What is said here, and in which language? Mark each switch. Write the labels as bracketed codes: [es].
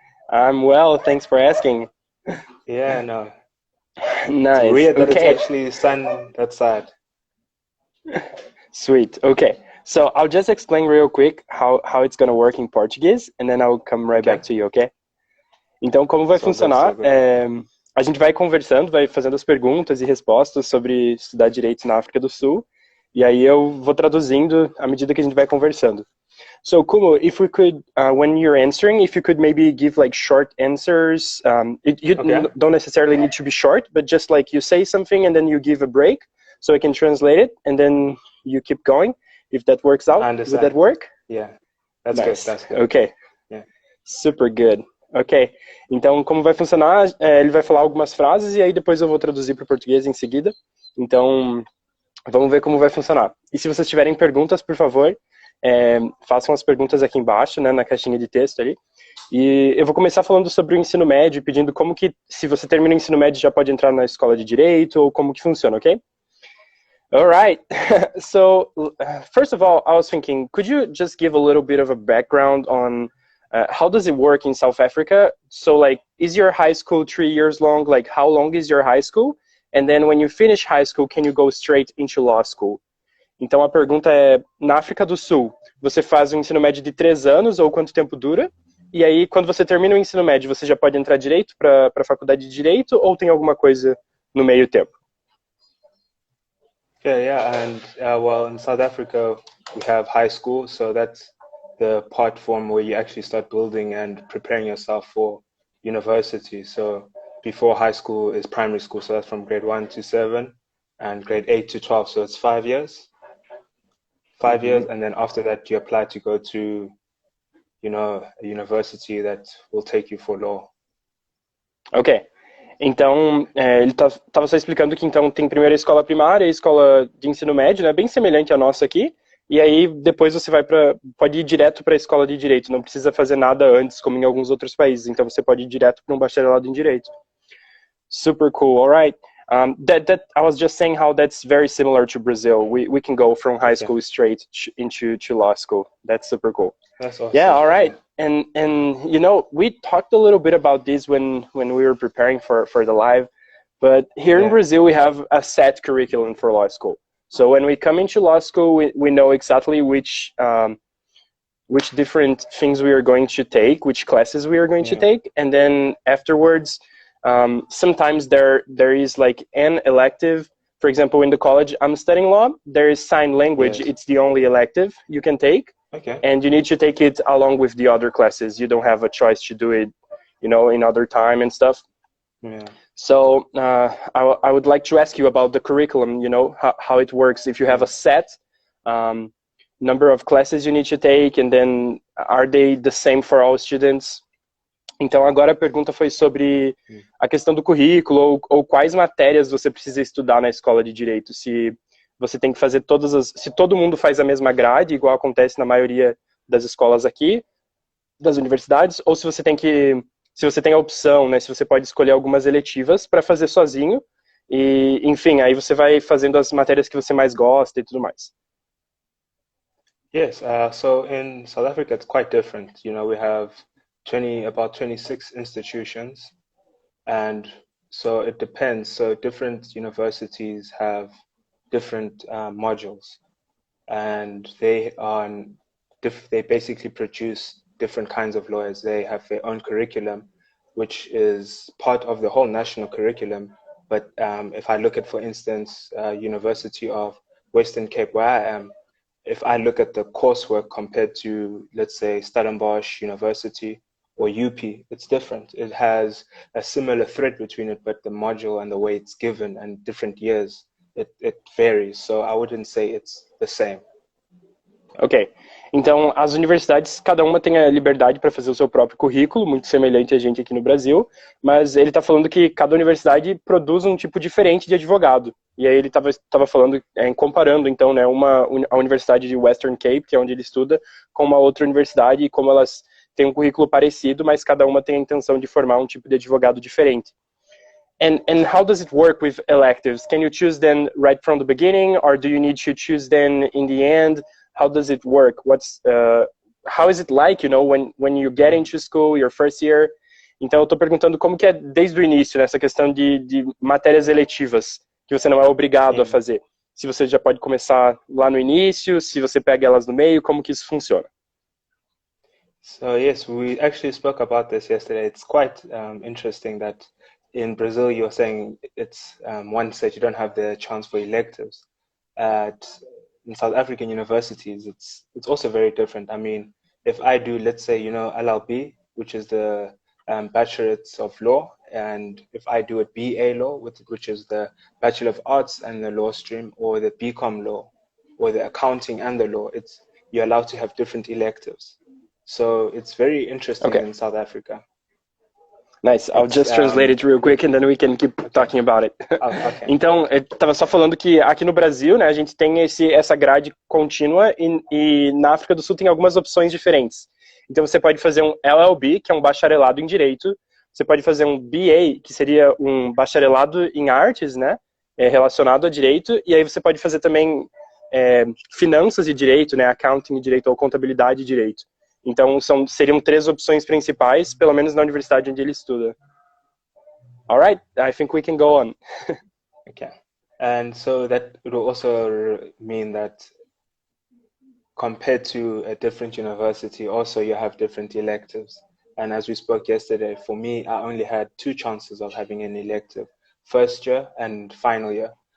[en] I'm well, thanks for asking. Yeah, no. It's Nice. weird that it's Okay. actually sun that side. Sweet. Okay. So I'll just explain real quick how it's gonna work in Portuguese, and then I'll come right back Okay? to you, okay? [pt] Então, como vai [en] So good, so [pt] funcionar? [en] good. [pt] A gente vai conversando, vai fazendo as perguntas e respostas sobre estudar direito na África do Sul, e aí eu vou traduzindo à medida que a gente vai conversando. [en] So, Kumo, if we could, when you're answering, if you could maybe give like short answers. You Okay, don't necessarily need to be short, but just like you say something and then you give a break, so I can translate it, and then you keep going. If that works I out, would that understand. work? Yeah, that's good, Nice. that's good. Okay. Yeah. Super good. Ok. [pt] Então, como vai funcionar? Ele vai falar algumas frases e aí depois eu vou traduzir para o português em seguida. Então, vamos ver como vai funcionar. E se vocês tiverem perguntas, por favor, façam as perguntas aqui embaixo, né, na caixinha de texto ali. E eu vou começar falando sobre o ensino médio, pedindo como que, se você termina o ensino médio, já pode entrar na escola de direito, ou como que funciona, ok? [en] All right. So, first of all, I was thinking, could you just give a little bit of a background on how does it work in South Africa? So, like, is your high school 3 years long? Like, how long is your high school? And then when you finish high school, can you go straight into law school? [pt] Então, a pergunta é, na África do Sul, você faz um ensino médio de 3 anos ou quanto tempo dura? E aí, quando você termina o ensino médio, você já pode entrar direito para a faculdade de direito ou tem alguma coisa no meio tempo? [en] Yeah, and well, in South Africa, we have high school, so that's the part form where you actually start building and preparing yourself for university. So before high school is primary school, so that's from grade 1 to 7, and grade 8 to 12, so it's 5 years. 5 years, Uhum. and then after that you apply to go to, a university that will take you for law. Ok. [pt] Então, ele estava só explicando que então tem primeiro a escola primária, a escola de ensino médio, né, bem semelhante à nossa aqui, e aí depois você pode ir direto para a escola de direito, não precisa fazer nada antes, como em alguns outros países, então você pode ir direto para um bacharelado em direito. [en] Super cool. All right. That I was just saying how that's very similar to Brazil. We can go from high Okay, school straight into law school. That's super cool. that's Yeah, awesome. all Yeah. right. And we talked a little bit about this when we were preparing for the live, but here in Yeah. Brazil we have a set curriculum for law school. So when we come into law school, we know exactly which different things we are going to take, which classes we are going to Yeah. take, and then afterwards, sometimes there is like an elective. For example, in the college I'm studying law, there is sign language. Yes. It's the only elective you can take, Okay. and you need to take it along with the other classes. You don't have a choice to do it, in other time and stuff. Yeah. So I would like to ask you about the curriculum, how it works. If you have a Yeah. set um, number of classes you need to take, and then are they the same for all students? [pt] Então agora a pergunta foi sobre Mm. a questão do currículo ou quais matérias você precisa estudar na escola de direito. Se você tem que fazer se todo mundo faz a mesma grade, igual acontece na maioria das escolas aqui, das universidades, ou se você tem a opção, né, se você pode escolher algumas eletivas para fazer sozinho, e enfim, aí você vai fazendo as matérias que você mais gosta e tudo mais. [en] Yes. So in South Africa, it's quite different. We have about 26 institutions, and so it depends. So different universities have different modules, and they basically produce different kinds of lawyers. They have their own curriculum, which is part of the whole national curriculum. But if I look at, for instance, University of Western Cape, where I am, if I look at the coursework compared to, let's say, Stellenbosch University or UP, it's different. It has a similar thread between it, but the module and the way it's given and different years, it varies. So I wouldn't say it's the same. Ok. [pt] Então, as universidades, cada uma tem a liberdade para fazer o seu próprio currículo, muito semelhante a gente aqui no Brasil, mas ele está falando que cada universidade produz um tipo diferente de advogado. E aí ele estava falando, comparando, então, né, a Universidade de Western Cape, que é onde ele estuda, com uma outra universidade, e como elas têm um currículo parecido, mas cada uma tem a intenção de formar um tipo de advogado diferente. [en] And how does it work with electives? Can you choose them right from the beginning, or do you need to choose them in the end? How does it work? How is it like, when you get into school, your first year? [pt] Então, eu estou perguntando como que é desde o início, nessa questão de matérias eletivas, que você não é obrigado a fazer. Se você já pode começar lá no início, se você pega elas no meio, como que isso funciona? [en] So yes, we actually spoke about this yesterday. It's quite interesting that in Brazil, you're saying it's one stage you don't have the chance for electives. In South African universities, it's also very different. I mean, if I do, let's say, LLB, which is the Bachelorate of Law, and if I do a BA Law, which is the Bachelor of Arts and the Law stream, or the BCom Law, or the Accounting and the Law, you're allowed to have different electives. So it's very interesting in South Africa. Nice. I'll just translate it real quick and then we can keep talking about it. Okay. [pt] Então, eu estava só falando que aqui no Brasil, né, a gente tem essa grade contínua e na África do Sul tem algumas opções diferentes. Então, você pode fazer um LLB, que é um bacharelado em Direito. Você pode fazer um BA, que seria um bacharelado em Artes, né, relacionado a Direito. E aí você pode fazer também Finanças e Direito, né, Accounting e Direito ou Contabilidade e Direito. Então, seriam 3 opções principais, pelo menos na universidade onde ele estuda. [en] All right, I think we can go on. Okay. And so that will also mean that compared to a different university, also you have different electives. And as we spoke yesterday, for me, I only had 2 chances of having an elective: first year and final year.